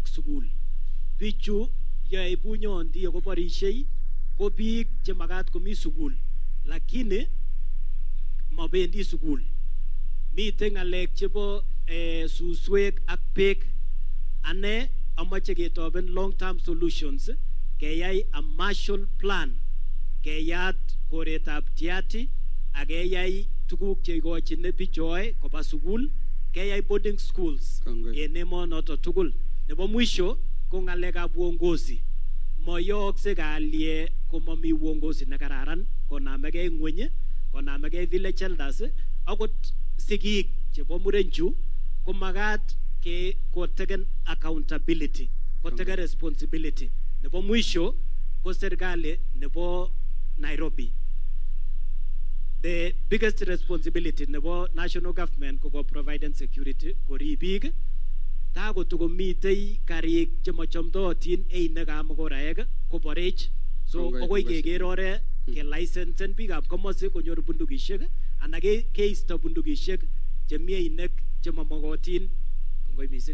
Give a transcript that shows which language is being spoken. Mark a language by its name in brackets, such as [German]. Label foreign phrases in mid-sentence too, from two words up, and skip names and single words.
[Kalenjin] sukul bichu yoe bunyondi akoborishei ko biik chemakat komi sukul lakini mabendi sukul mitei ngalek chebo suswek ak beek ane amache ketoben [English] long term solutions [Kalenjin] keyai a Marshall Plan keyat koretab Tiati ak keyai tuguk cheikochin bichoe koba sukul keyai [English] boarding schools [Kalenjin] en emonoto tugul nebo mwisho ko ngalekab uongozi moyookse kalye komami uongozi nekararan konamegei ngweny konamegei [English] village elders [Kalenjin] akot sigik chebo murenchu ko magat ke koteken accountability koteken responsibility nebo mwisho ko serikali nebo Nairobi [English] the biggest responsibility [Kalenjin] nebo [English] national government [Kalenjin] ko [English] provide security [Kalenjin] korib biik takotokomitei karik chemachomdootin einekab koborech so akoi keker ore ke licensen biikab komosi konyor bundukishek anan keisto bundukishek chemi einek chemamokotin kongoi missing